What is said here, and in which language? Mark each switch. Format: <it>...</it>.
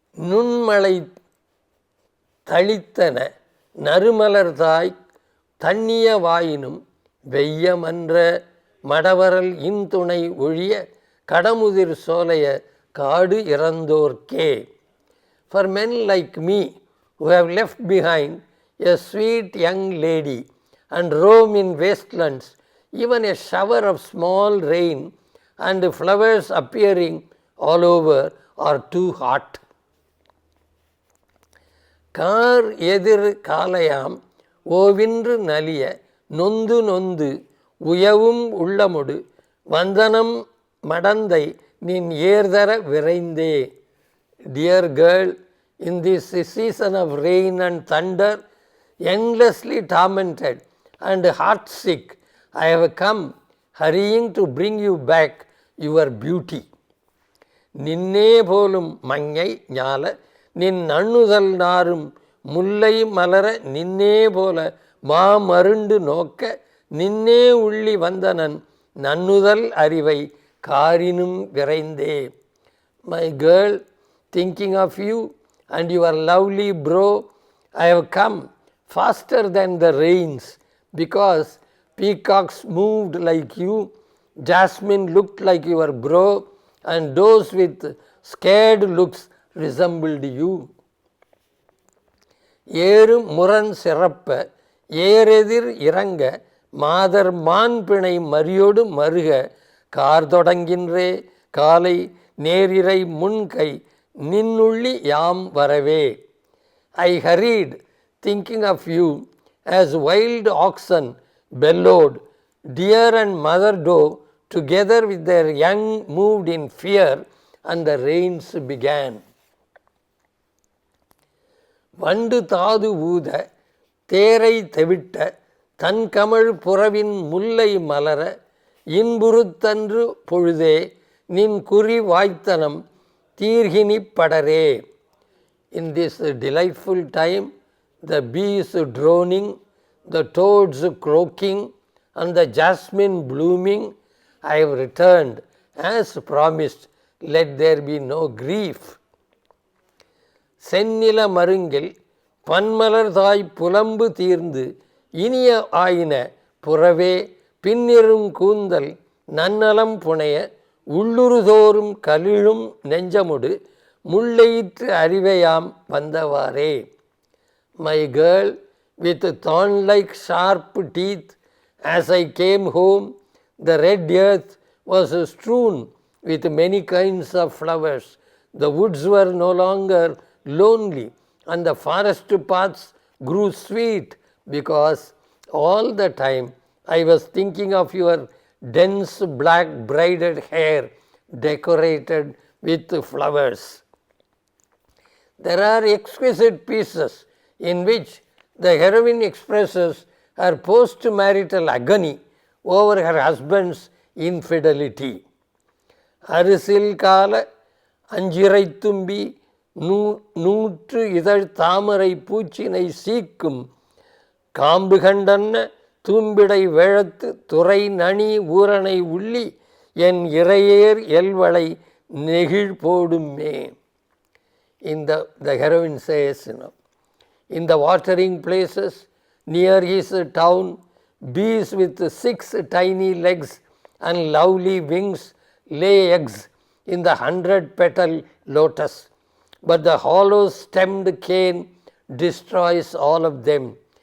<ta>நுண்மலை தளித்தன நறுமலர்தாய் தண்ணிய வாயினும் வெய்யமன்ற மடவரல் இன்துணை ஒழிய கடமுதிர் சோலைய காடு இறந்தோர்க்கே.</ta> <en>For men like me who have left behind a sweet young lady and roam in wastelands, even a shower of small rain and flowers appearing all over or too hot.</en> <ta>Car எதிர் காலையாம் ஓவின்று நலிய நொந்து நொந்து உயவும் உள்ளமுடு வந்தனம் மடந்தை நின் ஏர்தர விரைந்தே.</ta> <en>Dear girl, in this season of rain and thunder, endlessly tormented and heartsick, I have come hurrying to bring you back your beauty.</en> <ta>நின்னே போலும் மங்கை ஞால நின் நண்ணுதல் நாரும் முல்லை மலர நின்னே போல மாமருண்டு நோக்க நின்னே உள்ளி வந்தனன் நன்னுதல் அறிவை காரினும் விரைந்தே.</ta> <en>My girl, thinking of you and your lovely bro, I have come faster than the rains, because peacocks moved like you, jasmine looked like your bro, and those with scared looks resembled you.</en> <ta>ஏறு முரண் சிறப்ப ஏரெதிர் இறங்க மாதர் மான் பிணை மறியொடு மருக car தொடங்கின்றே காலை நேரிரை முன்கை நின்னுள்ளி யாம் வரவே.</ta> <en>I hurried, thinking of you, as wild oxen bellowed, deer and mother doe together with their young moved in fear, and the rains began.</en> <ta>வண்டு தாது ஊத தேரை தெவிட்ட தன் கமழ் புறவின் முல்லை மலர இன்புறுத்தன்று பொழுதே நின் குறி வாய்த்தனம் தீர்கினிப் படரே.</ta> <en>In this delightful time, the bees droning, the toads croaking, and the jasmine blooming, I have returned as promised. Let there be no grief.</en> <ta>செந்நில மருங்கில் பன்மலர் தாய் புலம்பு தீர்ந்து இனிய ஆயின புறவே பின்னிரும் கூந்தல் நன்னலம் புனைய உள்ளுறுதோறும் கலிழும் நெஞ்சமுடு முள்ளையிற்று அறிவையாம் வந்தவாறே.</ta> <en>My girl, with thorn-like sharp teeth, as I came home, the red earth was strewn with many kinds of flowers. The woods were no longer lonely, and the forest paths grew sweet, because all the time I was thinking of your dense black braided hair decorated with flowers. There are exquisite pieces in which the heroine expresses her post-marital agony over her husband's infidelity.</en> <ta>அரிசில் கால அஞ்சிரை தும்பி நூற்று இதழ் தாமரை பூச்சினை சீக்கும் காம்பு கண்டன்ன தூம்பிடை வேழத்து துறை நனி ஊரனை உள்ளி என் இறையேர் எல்வளை நெகிழ் போடுமே.</ta> <en>The heroine says, in the watering places near his town, bees with 6 tiny legs and lovely wings lay eggs in the 100-petal lotus, but the hollow stemmed cane destroys all of them.</en>